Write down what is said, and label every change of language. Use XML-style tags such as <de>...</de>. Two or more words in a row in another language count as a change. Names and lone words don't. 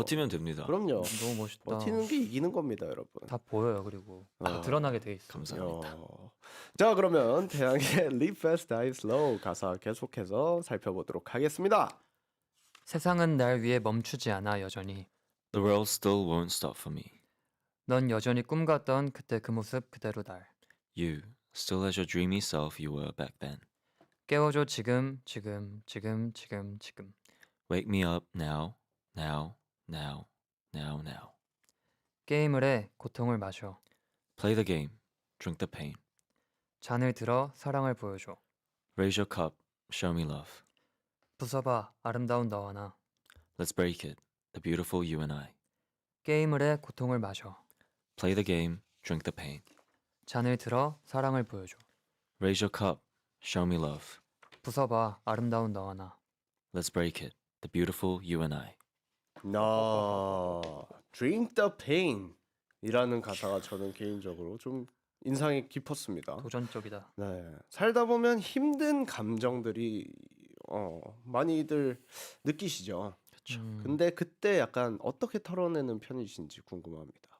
<ko>버티면 됩니다. 그럼요. 너무 멋있다. 버티는 게 이기는 겁니다, 여러분. 다 보여요. 그리고 어. 드러나게 돼 있어. 감사합니다. 자, 그러면 태양의 Live Fast, Die Slow 가사 계속해서 살펴보도록 하겠습니다. 세상은 날 위해 멈추지 않아 여전히.</ko> <en>The world still won't stop for me.</en> <ko>넌 여전히 꿈같던 그때 그 모습 그대로 날.</ko> <en>You, still as your dreamy self you were back then.</en> <ko>깨워줘 지금.</ko> <en>Wake me up now, now, now, now, now.</en> <ko>게임을 해 고통을 마셔.</ko> <en>Play the game, drink the pain.</en> <ko>잔을 들어 사랑을 보여줘.</ko> <en>Raise your cup, show me love.</en> <ko>부숴봐 아름다운 너와 나.</ko> <en>Let's break it, the beautiful you and I.</en> <ko>게임을 해 고통을 마셔.</ko> <en>Play the game, drink the pain.</en> <ko>잔을 들어 사랑을 보여줘.</ko> <en>Raise your cup, show me love.</en> <ko>부숴봐 아름다운 너와 나.</ko> <en>Let's break it, the beautiful you and I. Drink the pain</en> <ko>이라는 가사가 저는 개인적으로 좀 인상이 깊었습니다. 도전적이다. 네, 살다 보면 힘든 감정들이 많이들 느끼시죠. 그렇죠. 근데 그때 약간 어떻게 털어내는 편이신지 궁금합니다.</ko>